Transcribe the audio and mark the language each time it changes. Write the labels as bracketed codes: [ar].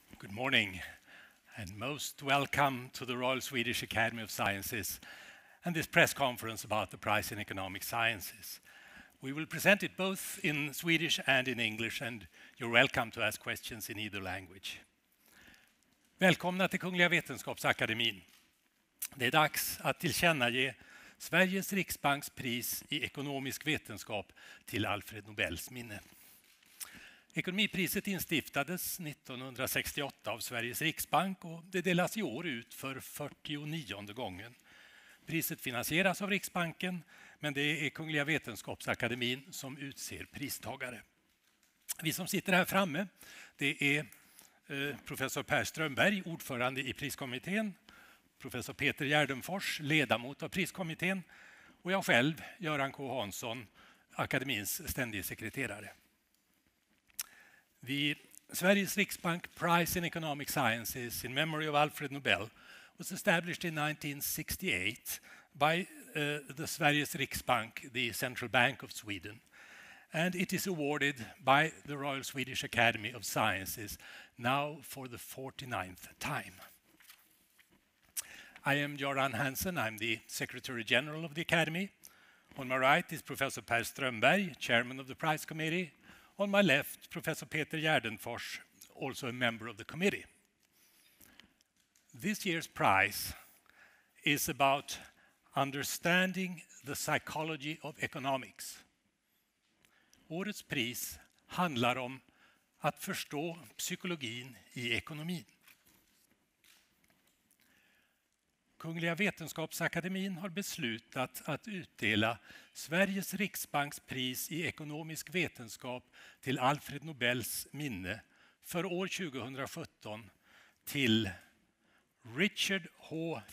[en] morning, and most welcome to the Royal Swedish Academy of Sciences and this press conference about the prize in economic sciences. We will present it both in Swedish and in English, and you're welcome to ask questions in either language. [sv] Välkomna till Kungliga Vetenskapsakademin. Det är dags att tillkännage Sveriges Riksbanks pris i ekonomisk vetenskap till Alfred Nobels minne. Ekonomipriset instiftades 1968 av Sveriges Riksbank och det delas i år ut för 49:e gången. Priset finansieras av Riksbanken, men det är Kungliga Vetenskapsakademin som utser pristagare. Vi som sitter här framme, det är professor Per Strömberg, ordförande i priskommittén, professor Peter Gärdenfors, ledamot av priskommittén, och jag själv, Göran K. Hansson, akademins ständige sekreterare. [en] The Sveriges Riksbank Prize in Economic Sciences in memory of Alfred Nobel was established in 1968 by the Sveriges Riksbank, the central bank of Sweden, and it is awarded by the Royal Swedish Academy of Sciences now for the 49th time. I am Göran Hansson, I'm the Secretary General of the Academy. On my right is Professor Per Strömberg, Chairman of the Prize Committee. On my left, Professor Peter Gärdenfors, also a member of the committee. This year's prize is about understanding the psychology of economics. [sv] Årets pris handlar om att förstå psykologin i ekonomin. Kungliga Vetenskapsakademin har beslutat att utdela Sveriges Riksbanks pris i ekonomisk vetenskap till Alfred Nobels minne för år 2017 till Richard H.